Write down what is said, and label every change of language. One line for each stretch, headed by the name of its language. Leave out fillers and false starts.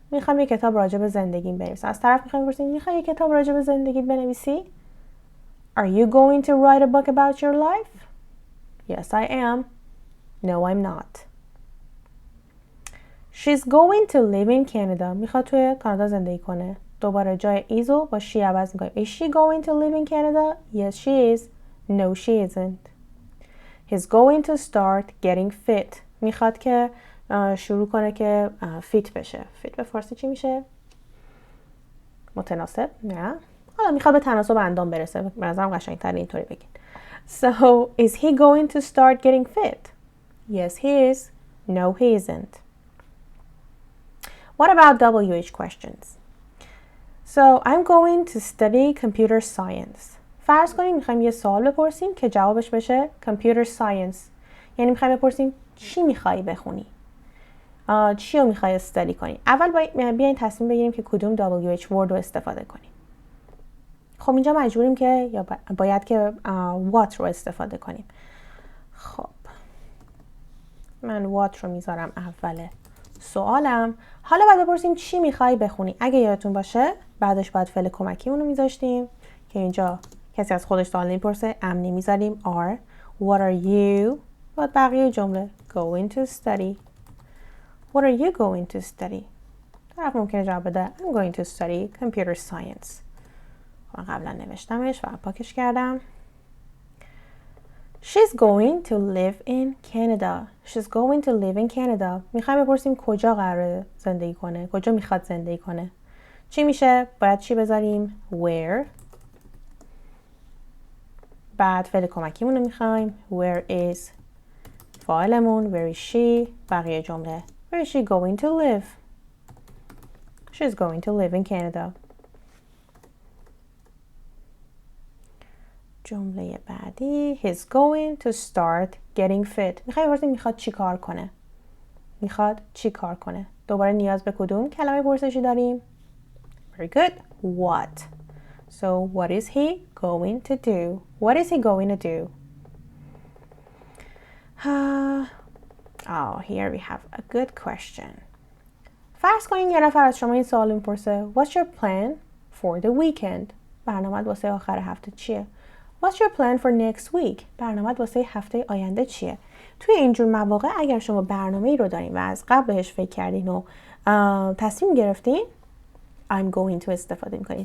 Persian: میخوام یه کتاب راجع به زندگیم بنویسم. از طرف میخوام بپرسین میخوای یه کتاب راجع به زندگیت بنویسی؟
English: Are you going to write a book about your life? Yes I am. No I'm not. She's going to live in Canada.
Persian: میخواد توی کانادا زندگی کنه. دوباره جای ایزو با she عوض میکنیم.
English: Is she going to live in Canada? Yes she is. No she isn't. He's going to start getting fit.
Persian: میخواد که شروع کنه که فیت بشه. فیت به فارسی چی میشه؟ متناسب؟ نه. حالا میخواد به تناسب اندام برسه. به نظرم قشنگ‌تر اینطوری بگین.
English: So is he going to start getting fit? Yes he is. No he isn't. What about WH questions? So I'm going to study computer science.
Persian: فرض کنیم میخوایم یه سوال بپرسیم که جوابش بشه computer science. یعنی میخوایم بپرسیم چی میخوایی بخونی؟ چی رو میخوای استادی کنی؟ اول بیاین تصمیم بگیریم که کدوم WH word رو استفاده کنیم. خب اینجا مجبوریم که یا باید که what رو استفاده کنیم. خب من what رو میذارم اول سوالم. حالا باید بپرسیم چی میخوای بخونی. اگه یادتون باشه بعدش باید فعل کمکی اونو میذاشتیم که اینجا کسی از خودش سوال نمیپرسه ام نمیذاریم are.
English: What are you؟
Persian: باید بقیه جمله
English: going to study. What are you going to study؟
Persian: طرف ممکنه جواب بده
English: I'm going to study computer science.
Persian: من قبلا نوشتمش و پاکش کردم.
English: She's going to live in Canada. She's going to live in Canada.
Persian: میخوایم بپرسیم کجا قراره زندگی کنه. کجا میخواد زندگی کنه. چی میشه؟ باید چی بذاریم؟ Where. بعد فعل کمکیمون رو میخوایم.
English: Where is فاعلمون. Where is she.
Persian: بقیه جمله.
English: Where is she going to live? She's going to live in Canada.
Persian: جمله بعدی
English: He's going to start getting fit.
Persian: میخوایم بپرسیم میخواد چی کار کنه. میخواد چی کار کنه. دوباره نیاز به کدوم کلمه پرسشی داریم؟
English: Very good. What. So what is he going to do? What is he going to do? Oh, here we have a good question.
Persian: فرض کنین یه نفر از شما این سوال میپرسه
English: What's your plan for the weekend?
Persian: برنامه‌ت واسه آخر هفته چیه؟
English: What's your plan for next week?
Persian: برنامه‌ت واسه هفته آینده چیه؟ توی اینجور مواقع اگر شما برنامه‌ای رو دارین و از قبل بهش فکر کردین و تصمیم گرفتین I'm going to استفاده می‌کنین.